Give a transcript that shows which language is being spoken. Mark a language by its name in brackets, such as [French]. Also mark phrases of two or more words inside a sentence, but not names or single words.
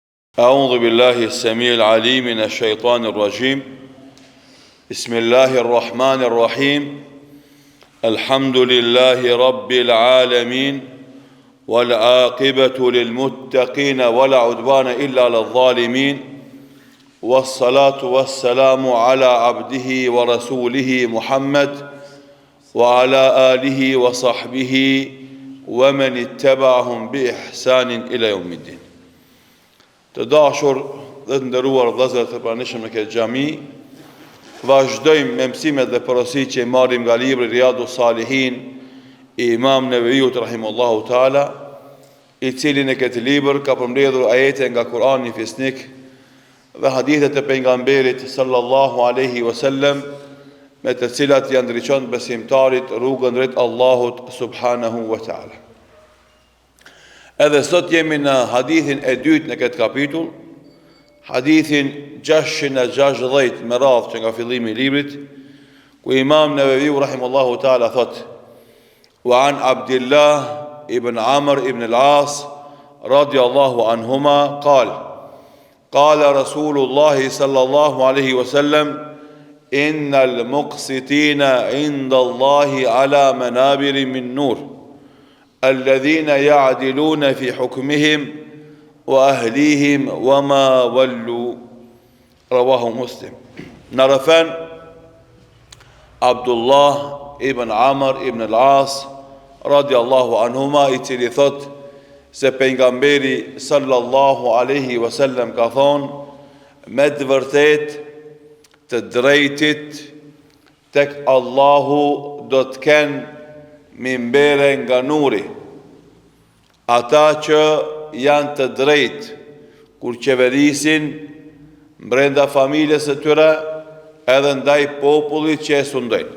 [Arabic] أعوذ بالله السميع العليم من الشيطان الرجيم بسم الله الرحمن الرحيم الحمد لله رب العالمين والعاقبة للمتقين ولا عدوان إلا على الظالمين والصلاة والسلام على عبده ورسوله محمد وعلى آله وصحبه ومن اتبعهم بإحسان إلى يوم الدين. [Albanian] Të dashur dhe të nderuar vëllezër të pranishëm në këtë xhami, vazhdojmë me mësimet dhe porositë që marrim nga libri Riyadus Salihin i Imam Neveviut [Arabic] رحمه الله تعالى, [Albanian] i cili në këtë libër ka përmbledhur ajete nga Kurani fisnik dhe hadithet e pejgamberit [Arabic] صلى الله عليه وسلم, [Albanian] me të cilat janë ndriçon besimtarit rrugën drejt Allahut [Arabic] سبحانه وتعالى. [Albanian] Edhe sot jemi në hadithin e dytë në këtë kapitull, hadithin 660 me radhë që nga fillimi i librit, ku Imam Neveviu [Arabic] رحمه الله تعالى [Albanian] thot: [Arabic] "وعن عبد الله بن عمرو بن العاص رضي الله عنهما قال رسول الله صلى الله عليه وسلم إن المقسطين عند الله على منابر من نور الذين يعدلون في حكمهم وأهليهم وما ولوا." رواه مسلم. [Albanian] Narafan Abdullah ibn Amr ibn al-As [Arabic] رضي الله عنهما, [Albanian] i cili thot se pejgamberi [Arabic] صلى الله عليه وسلم [Albanian] ka thonë: me të vërtet të drejtit tek Allahu do të kenë mimbere nga nuri, ata që janë të drejt kur qeverisin brenda familjes së tyre edhe ndaj popullit që e sundojnë.